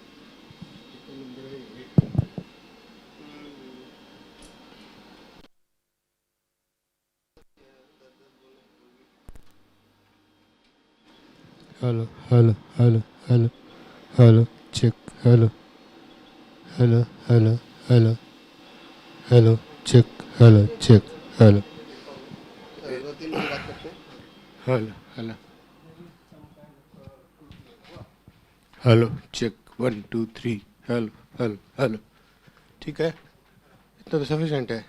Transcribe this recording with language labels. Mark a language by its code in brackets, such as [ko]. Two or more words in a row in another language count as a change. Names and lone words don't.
[en] Hello, hello, hello, hello. Hello, check. Hello, hello, hello, hello. Hello, check. Hello, check. Hello. Hello, hello. hello check 1 2 3 hello hello hello [hi] ठीक है इतना तो सफिशेंट है